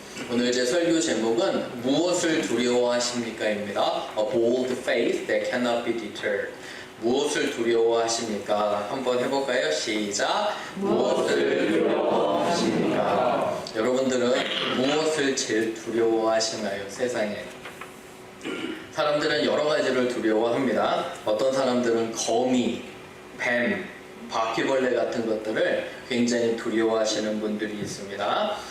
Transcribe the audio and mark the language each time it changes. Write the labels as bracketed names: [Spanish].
[Korean] 오늘 제 설교 제목은 무엇을 두려워하십니까입니다. [English] A bold faith that cannot be deterred. [Korean] 무엇을 두려워하십니까? 한번 해볼까요? 시작! 무엇을 두려워하십니까? 여러분들은 무엇을 제일 두려워하시나요? 세상에. 사람들은 여러 가지를 두려워합니다. 어떤 사람들은 거미, 뱀, 바퀴벌레 같은 것들을 굉장히 두려워하시는 분들이 있습니다.